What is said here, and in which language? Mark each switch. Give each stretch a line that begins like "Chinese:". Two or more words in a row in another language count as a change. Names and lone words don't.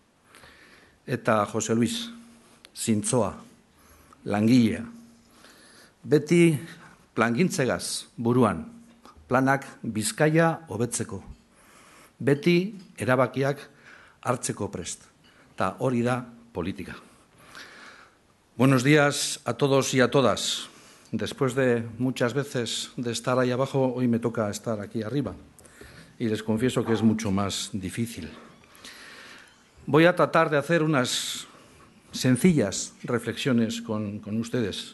Basque: Eta Jose Luis, zintzoa, langilea. Beti plangintzegaz buruan, planak Bizkaia hobetzeko. Beti erabakiak hartzeko prest. Eta hori da politika.
Spanish: Buenos días a todos y a todas. Después de muchas veces de estar ahí abajo, hoy me toca estar aquí arriba. Y les confieso que es mucho más difícil. Voy a tratar de hacer unas sencillas reflexiones con ustedes.